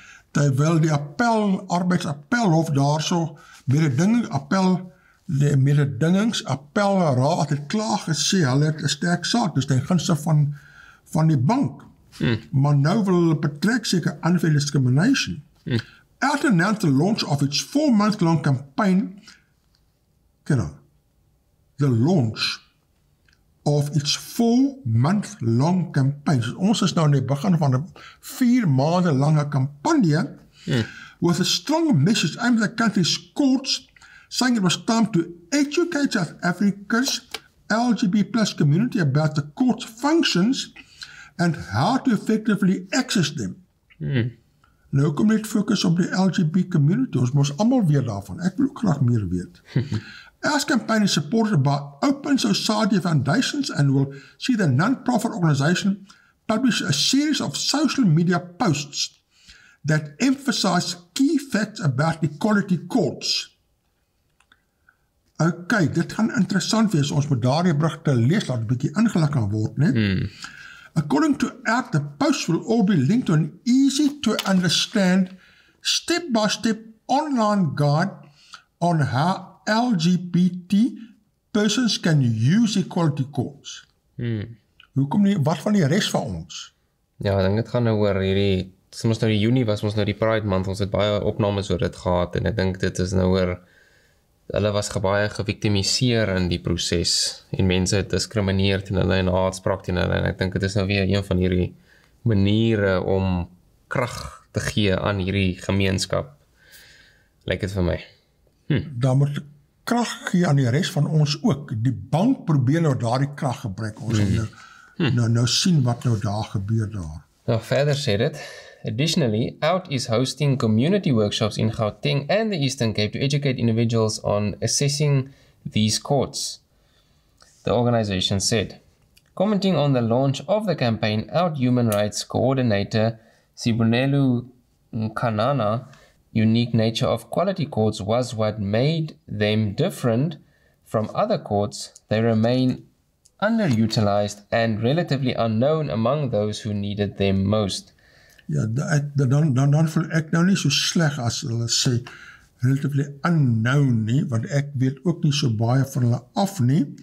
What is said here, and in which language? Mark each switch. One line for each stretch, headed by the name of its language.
Afrikaans: Terwyl die arbeidsappelhof daarso mededingingsappelraad het klaar gesê, hulle het 'n sterk saak, dus ten gunste van die bank. Maar nou wil hulle betrek seker
English: unfair discrimination. ALT announced the launch of its 4-month-long campaign. The launch of its 4-month-long campaign.
Afrikaans: So ons is nou in die begin van 'n 4 maande lange kampanje
English: with a strong message aimed at the country's courts, saying it was time to educate South Africa's LGBT+ community about the court's functions and how to effectively access them.
Afrikaans: Nou kom net fokus op die LGBT community, ons moet almal weet daarvan, ek wil ook graag meer weet.
English: Our campaign is supported by Open Society Foundations and will see the non-profit organization publish a series of social media posts that emphasize key facts about equality courts.
Afrikaans: Ok, dit gaan interessant wees, ons moet daardie brug te lees, laat 'n bietjie ingelig kan word, né?
English: According to 𝐴𝐵, the posts will all be linked to an easy-to-understand, step-by-step online guide on how LGBT persons can use equality courts.
Afrikaans: Hoekom nie, wat van die res van ons? Ja, ek dink dit gaan nou oor hierdie, soms nou die Junie was ons nou die Pride Month, ons het baie opnames oor dit gehad, en ek dink dit is nou oor, hulle was baie geviktimiseer in die proses, en mense het diskrimineer teen hulle en haatspraak teen hulle, en ek dink dit is nou weer een van hierdie maniere om krag te gee aan hierdie gemeenskap, lyk dit vir my. Dan moet krag gee aan die res van ons ook. Die bank probeer nou daardie krag gebruik, ons nou sien wat nou daar gebeur daar. Nou, verder sê dit,
English: additionally, 𝐴𝐵 is hosting community workshops in Gauteng and the Eastern Cape to educate individuals on assessing these courts, the organization said. Commenting on the launch of the campaign, 𝐴𝐵 Human Rights Coordinator 𝗔𝗕𝗦𝗔 unique nature of quality courts was what made them different from other courts. They remain underutilized and relatively unknown among those who needed them most.
Afrikaans: Ja, dan voel ek nou nie so sleg as hulle sê
English: relatively unknown
Afrikaans: nie, want ek weet ook nie so baie van hulle af nie.